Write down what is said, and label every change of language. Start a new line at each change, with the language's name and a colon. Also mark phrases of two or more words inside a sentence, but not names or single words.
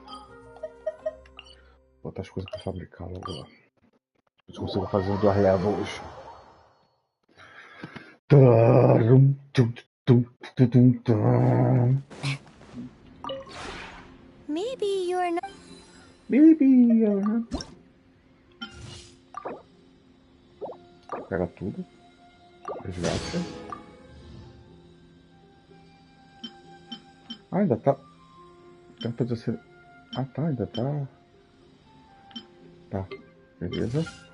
Portuguese: Botar as coisas pra fabricar logo lá. Se consigo fazer os 2 levels. Tarum, tum, tum, tum, tum, tum.
English: Maybe you're not. Maybe you're not.
Portuguese: Pega tudo. Resgate. Ah, ainda tá. Tempo de ser. Ah, tá, ainda tá. Tá, beleza.